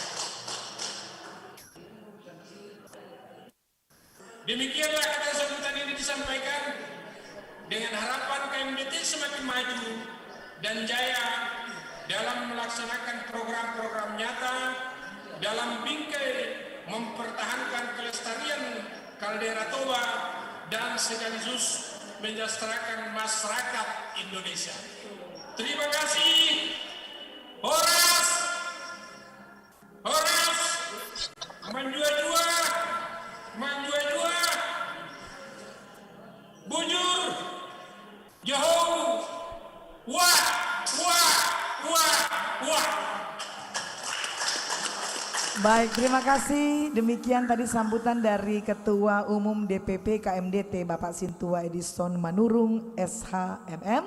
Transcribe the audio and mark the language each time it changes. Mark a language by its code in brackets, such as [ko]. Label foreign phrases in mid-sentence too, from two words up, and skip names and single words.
[id] Demikianlah kata sambutan ini disampaikan dengan harapan KMDT semakin maju dan jaya dalam melaksanakan program-program nyata dalam bingkai mempertahankan kelestarian kaldera Toba dan sekaligus mensejahterakan masyarakat Indonesia. Terima kasih. [bbc] Horas, Horas, [btx] menjua-jua, menjua-jua, bujur, jauh, wah, wah, wah, wah. [id] Baik, terima kasih. Demikian tadi sambutan dari Ketua Umum DPP KMDT Bapak Sintua Edison Manurung SHMM.